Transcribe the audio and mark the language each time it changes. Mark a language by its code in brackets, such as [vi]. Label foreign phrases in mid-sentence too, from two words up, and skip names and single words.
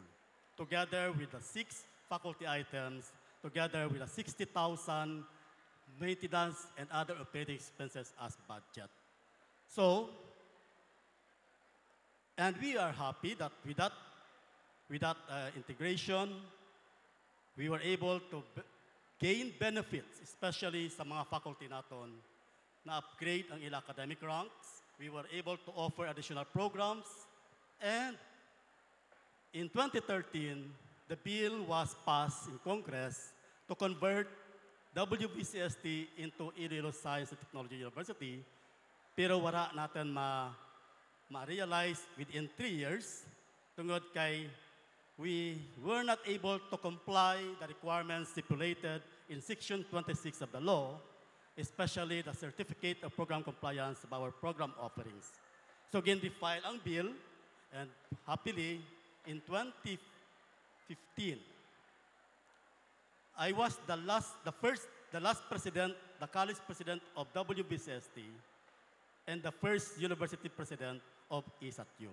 [en] Together with the 6 faculty items, together with the 60,000 maintenance and other operating expenses as budget. So, and we are happy that with that integration, we were able to gain benefits, [hil] especially sa mga faculty naton na upgrade ang ilang [en] academic ranks. We were able to offer additional programs. And in 2013, the bill was passed in Congress to convert WVCST into Iloilo Science and Technology University. [hil] Pero wala natin ma-realize [en] within 3 years, [hil] tungod kay [en] we were not able to comply the requirements stipulated in Section 26 of the law, especially the Certificate of Program Compliance of our program offerings. So again, we filed ang bill, and happily, in 2015, I was the last president, the college president of WVCST, and the first university president of ISATU.